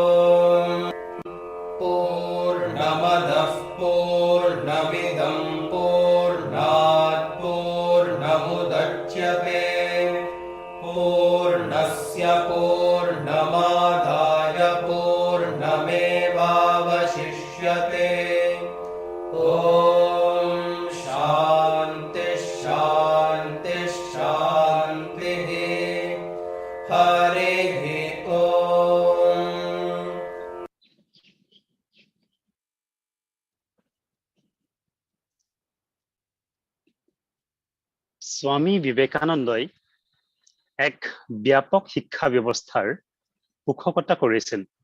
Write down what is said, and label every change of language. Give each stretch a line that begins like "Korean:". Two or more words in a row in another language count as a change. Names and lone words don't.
Sanskrit: पूर्णमदः पूर्णमिदं पूर्णात् पूर्णमुदच्यते पूर्णस्य पूर्णमादाय पूर्णमेवावशिष्यते ॐ शान्ति शान्ति शान्तिः हरिः ॐ
Assamese: স্বামী বিবেকানন্দই এক ব্যাপক শিক্ষা ব্যৱস্থাৰ পোষকতা কৰিছিল,